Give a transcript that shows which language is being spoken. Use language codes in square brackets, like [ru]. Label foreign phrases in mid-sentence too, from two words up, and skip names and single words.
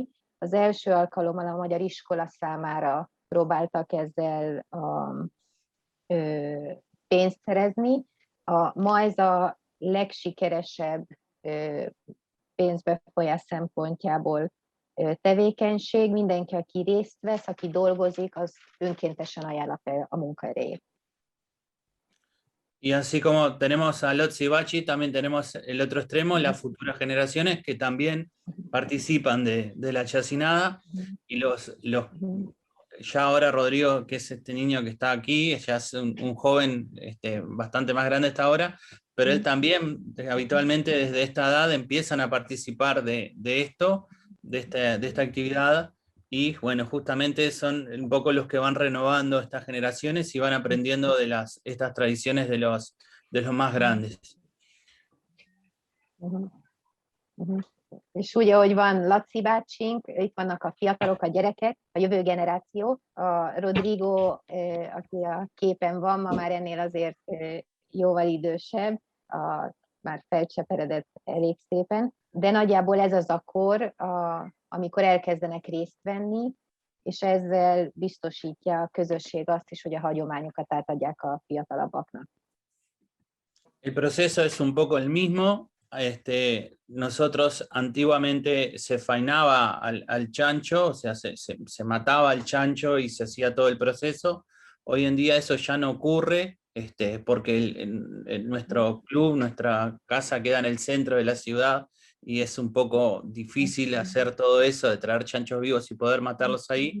[hu] Az első alkalommal a magyar iskola számára próbáltak ezzel pénzt szerezni. Ma ez a legsikeresebb pénzbefolyás szempontjából tevékenység. Mindenki, aki részt vesz, aki dolgozik, az önkéntesen ajánlja fel a munkaerejét. [es] Y así como tenemos a Lotzi Bachi, también tenemos el otro extremo, las futuras generaciones que también participan de la chacinada, y ya ahora Rodrigo, que es este niño que está aquí, ya es un joven bastante más grande hasta ahora, pero él también habitualmente desde esta edad empiezan a participar de esto, de esta actividad, y bueno, justamente son un poco los que van renovando estas generaciones y van aprendiendo de estas tradiciones de los más grandes. [hu] És úgy, ahogy van Laci bácsink, itt vannak a fiatalok, a gyerekek, a jövő generáció. A Rodrigo, aki a képen van, ma már ennél azért jóval idősebb, már felcseperedett elég szépen, de nagyjából ez az a kor, amikor elkezdenek részt venni, és ezzel biztosítja a közösség azt is, hogy a hagyományokat átadják a fiatalabbaknak. [es] El proceso es un poco el mismo. Nosotros antiguamente se faenaba al chancho, o sea, se mataba al chancho y se hacía todo el proceso. Hoy en día eso ya no ocurre, porque nuestro club, nuestra casa queda en el centro de la ciudad y es un poco difícil hacer todo eso, de traer chanchos vivos y poder matarlos ahí.